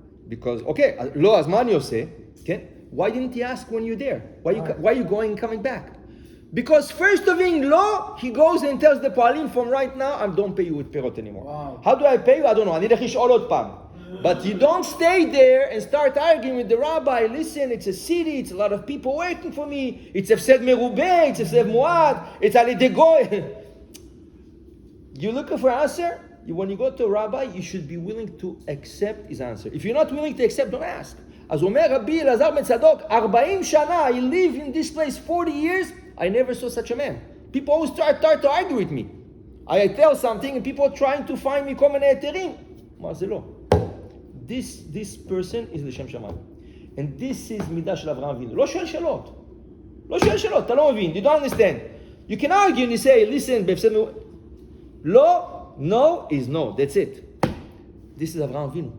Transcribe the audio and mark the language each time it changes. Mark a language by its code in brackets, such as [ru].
[en] Because, okay, [he] lo azman yoseh, [en] okay? Why didn't he ask when you're there? Why are you going and coming back? Because first of being law, he goes and tells the Poalim, from right now, I don't pay you with perot anymore. Wow. How do I pay you? I don't know. [he] אני אלך לשאול עוד פעם. [en] But you don't stay there and start arguing with the rabbi. Listen, it's a city, it's a lot of people working for me. It's הפסד מרובה, it's הפסד מועט, it's על ידי גוי. You're looking for an answer? When you go to a rabbi, you should be willing to accept his answer. If you're not willing to accept, don't ask. [he] אז אומר רבי אלעזר בן צדוק, 40 שנה, [en] I live in this place 40 years, I never saw such a man. People always start to argue with me. I tell something and people are trying to find me [he] כל מיני היתרים. מה זה לא? [en] This person is לשם שמיים. [he] And this is מידה של אברהם אבינו. לא שואל שאלות. לא שואל שאלות, אתה לא מבין. [en] You don't understand. You can argue and you say, listen, [he] בהפסד לא, [en] no is no. That's it. This is אברהם אבינו.